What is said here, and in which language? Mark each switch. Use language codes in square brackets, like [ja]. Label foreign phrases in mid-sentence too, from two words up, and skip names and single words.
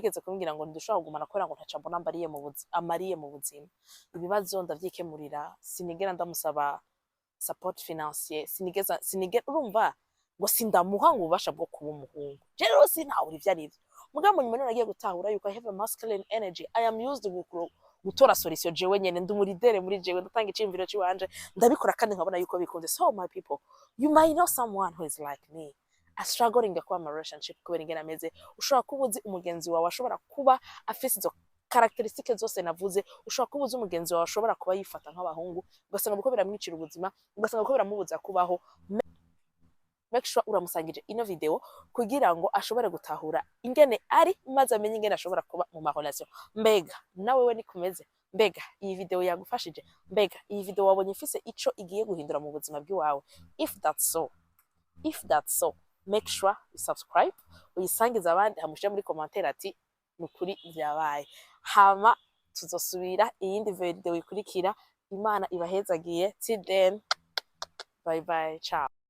[rn] yigeze kumbwira ngo ndushaka kugumana kubera ngo ntaca mbona amariye mu buzima ibibazo ndavyikemurira sinigera ndamusaba [fr] support financier [rn] sinigera urumva ngo sindamuha ngo ubasha bwo kuba umuhungu rero sinawuri ivyo arivyo mugabo nyuma nagiye gutahura yuko [en] I have a masculine energy I am used to [rn] gutora solution jewe nyene ndumuridere muri jewe ndatanga icimviro ciwanje ndabikora kandi nkabona yuko bikunze [en] so my people you might know someone who is like me a struggling [rn] kuba mu relationship kubera ingena ameze ushobora kubuzi umugenzi wawe ashobora kuba afise izo characteristics zose navuze ushobora kubuza umugenzi wawe ashobora kuba yifata nk'abahungu ugasanga buko biramwicira ubuzima ugasanga buko biramubuza kubaho [en] make sure [rn] uramusangije ino video kugira ngo ashobore gutahura ingene ari maze amenye ingene ashobora kuba mu ma relation mbega nawe we nikumeze mbega iyi video yagufashije mbega iyi video wabonye ifise ico igiye guhindura mu buzima bw'iwawe [en] if that's so make sure you subscribe [rn] uyisangiza abandi hamushije muri commentaire ati nukuri vyabaye hama tuzosubira iyindi video ikurikira Imana ibahezagiye [en] till then bye bye ciao